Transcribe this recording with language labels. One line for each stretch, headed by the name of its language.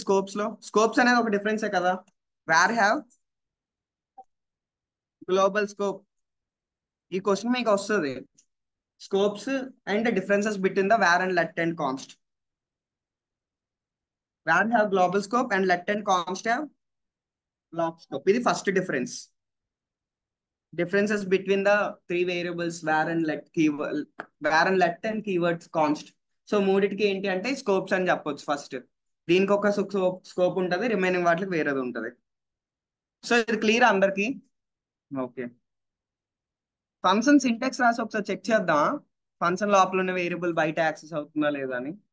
Telugu: Scopes లో scopes అనేది ఒక డిఫరెన్సే కదా.
English: Var have global scope.
Telugu: ఈ క్వశ్చన్ మీకు వస్తుంది,
English: Scopes and differences between the var and let and const. Var have global scope and let and const have block scope.
Telugu: ఇది first difference.
English: differences between the three variables var and let keyword, var and let and keywords const.
Telugu: So మూడిటికి ఏంటి అంటే scopes అని చెప్పొచ్చు. First దీనికి ఒక scope ఉంటుంది, remaining వాటికి వేరేది ఉంటుంది. సో ఇది క్లియర్ అందరికి? ఓకే. ఫంక్షన్ సింటాక్స్ రాసి ఒకసారి చెక్ చేద్దాం, ఫంక్షన్ లోపల ఉన్న వేరియబుల్ బయట యాక్సెస్ అవుతుందా లేదా అని.